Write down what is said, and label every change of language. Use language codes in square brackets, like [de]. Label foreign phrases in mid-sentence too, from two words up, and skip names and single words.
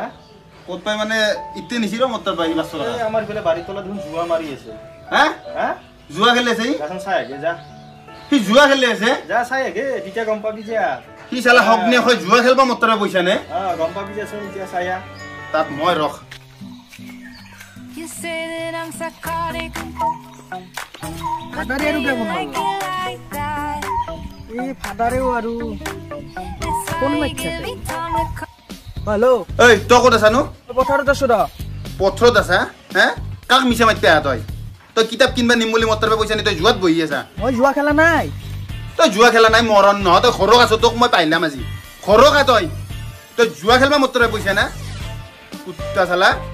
[as] ক'ত পাই মানে ইতে নিছিল মতৰ পাই 500 টকা আমাৰ ইফালে বাৰীৰ তলত দেখোন জুৱা মাৰি আছে হা হা জুৱা খেলি আছে যাচোন চাই আগে যা সি জুৱা খেলি আছে যা চাই আগে তেতিয়া গম পাবি যা সি চালা হকনে হয় জুৱা খেলবা মতৰ পইচা নে গম পাবি যাচোন এতিয়া চায়া তাত মই ৰখ [en] You say that I'm psychotic. [as] ফাদাৰে আৰু কেমন [en] Like it like that. [as] এই ফাদাৰেও আৰু [en] It's Phone like mic every time the call. [as] হেল্ল' এই তই ক'ত আছানো পথাৰত আছো ৰ পথৰত আছা হা কাক মিছা মাতি আহা তই কিতাপ কিনবা নিম বুলি মতৰ পইচা নি তই জুৱাত বহি আছা মই যোৱা খেলা নাই তই জুৱা খেলা নাই মৰণ নহয় তই ঘৰক আছ তোক মই পাইলাম আজি ঘৰক তই জুৱা খেলবা মতৰ পইচা না কুত্তা চালা